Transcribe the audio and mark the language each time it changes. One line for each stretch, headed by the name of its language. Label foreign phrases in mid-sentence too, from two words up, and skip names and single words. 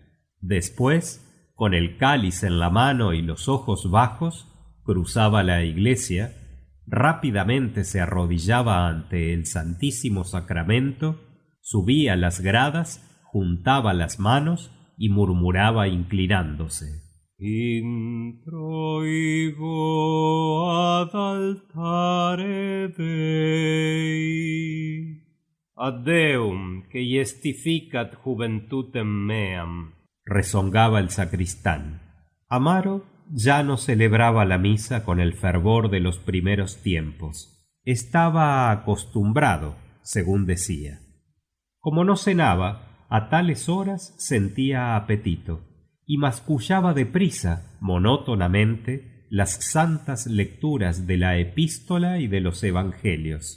Spanish: Después, con el cáliz en la mano y los ojos bajos, cruzaba la iglesia, rápidamente se arrodillaba ante el Santísimo Sacramento, subía las gradas, juntaba las manos y murmuraba inclinándose:
Latin: Introigo ad altare Dei, ad Deum que iestificat juventutem meam.
Spanish: Rezongaba el sacristán. Amaro ya no celebraba la misa con el fervor de los primeros tiempos. Estaba acostumbrado, según decía. Como no cenaba, a tales horas sentía apetito y mascullaba deprisa, monótonamente, las santas lecturas de la epístola y de los evangelios.